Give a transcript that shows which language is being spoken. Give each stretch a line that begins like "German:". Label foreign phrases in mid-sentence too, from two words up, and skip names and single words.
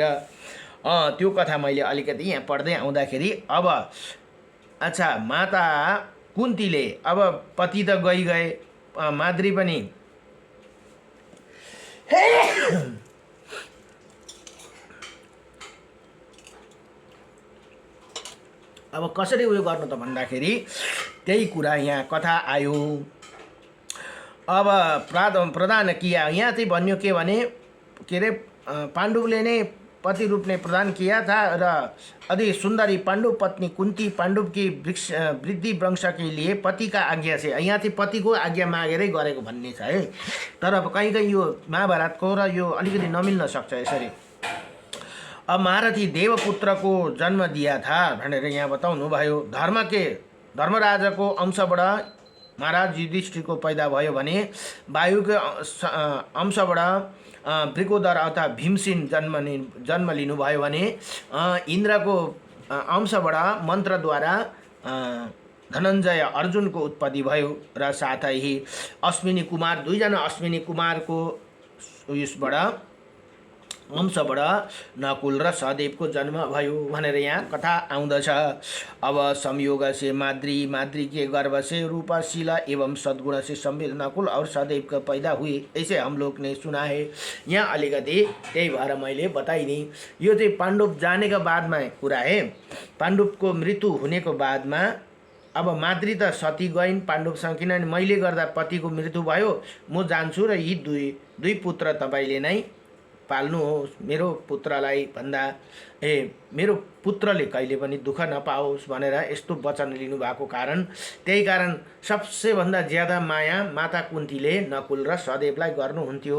Nepali: त्यो कथा मैले अलिकति यहाँ पढ्दै आउँदाखेरि अब अच्छा, माता कुन्तीले अब पति त गए, माद्री पनि अब कसरी उयो गर्नु त भन्दाखेरि त्यही कुरा यहाँ कथा आयो।
Hindi: अब प्रदान किया,
Nepali: यहाँ चाहिँ भन्यो के भने के अरे पाण्डुले नै
Hindi: पति रूप ने प्रदान किया था र अति सुंदरी पांडु पत्नी कुंती पांडु की वृद्धि वंश के लिए पति का आज्ञा से,
Nepali: यहाँ चाहिँ पतिको आज्ञा मागेरै गरेको भन्ने छ है। तर अब कहीँ कहीँ यो महाभारतको र यो अलिकति नमिल्न सक्छ यसरी। अब
Hindi: महारथी देवपुत्र को जन्म दिया था
Nepali: भनेर यहाँ बताउनु भयो। धर्मराजको अंशबाट महाराज युधिष्ठिर को पैदा भयो भने वायुको अंशबाट वृकोदर अर्थात् भीमसेन जन्म लिनुभयो भने इन्द्रको अंशबाट मन्त्रद्वारा धनञ्जय अर्जुनको उत्पत्ति भयो र साथै अश्विनी कुमार, दुईजना अश्विनी कुमारको उयसबाट अंशबाट नकुल र सहदेवको जन्म भयो भनेर यहाँ कथा आउँदछ।
Hindi: अब संयोग से माद्री के गर्भ से रूपशीला एवं सद्गुण से संवित नकुल और सहदेव का पैदा हुए, ऐसे हम लोग ने सुना है।
Nepali: यहाँ अलिकति त्यही भएर मैले बताइदिएँ। यो चाहिँ पाण्डव जानेको बादमा कुरा है। पाण्डवको मृत्यु हुनेको बादमा अब माद्री त सती गइन् पाण्डवसँग, किनभने मैले गर्दा पतिको मृत्यु भयो, म जान्छु र यी दुई पुत्र तपाईँले नै पाल्नुहोस्, मेरो पुत्रलाई भन्दा मेरो पुत्रले कहिले पनि दुःख नपाओस् भनेर यस्तो वचन लिनुभएको कारण, त्यही कारण सबसे भन्दा ज्यादा माया माता कुन्तीले नकुल र सहदेवलाई गर्नुहुन्थ्यो।